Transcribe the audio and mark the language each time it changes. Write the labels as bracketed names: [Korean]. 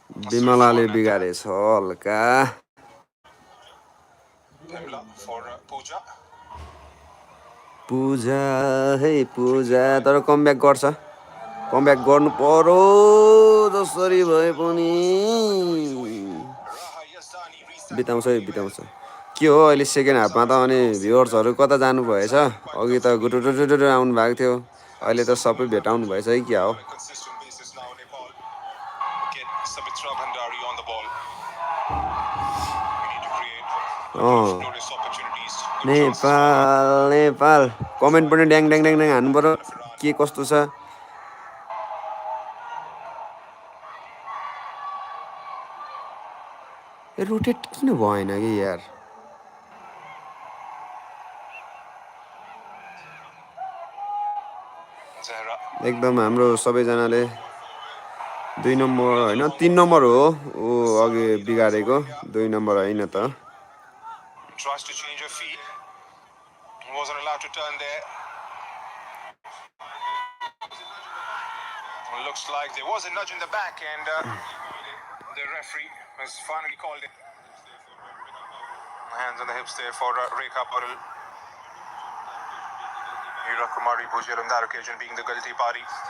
[Nepali] बिमलाले बिगारेछ हल्का [English] Pamela for Pooja. [Nepali] पूजा है पूजा तर कमब्याक गर्छ कमब्याक गर्नु पर्यो जसरी भए पनि [English] Raha Yazdani reached that [Nepali] बिताउँछ है [English] really well. [Nepali] बिताउँछ के हो अहिले सेकेन्ड हाफमा त अनि भ्युअर्सहरू कता जानुभएछ अघि त गुटुटुटुटु आउनु भएको थियो अहिले त सबै भेटाउनु भएछ है क्या हो [English] On a consistent basis now, Nepal get Sabitra Bhandari on the ball. We need to create glorious opportunities. Good chances for [Nepali] Nepal Nepal comment पनि ड्याङ ड्याङ ड्याङ ड्याङ हान्नु पर्यो के कस्तो छ ए रोटेट किन भएन कि यार [English] Zahra. [Nepali] एकदम हाम्रो सबैजनाले 2 नम्बर होइन 3 नम्बर हो ऊ अघि बिगारेको 2 नम्बर होइन त [English] Tries to change her feet. Wasn't allowed to turn there. Looks like there was a nudge in the back, and the referee has finally called it. Hands on the hips there for Rekha Parul. Hira Kumari Bhujel on that occasion being the guilty party.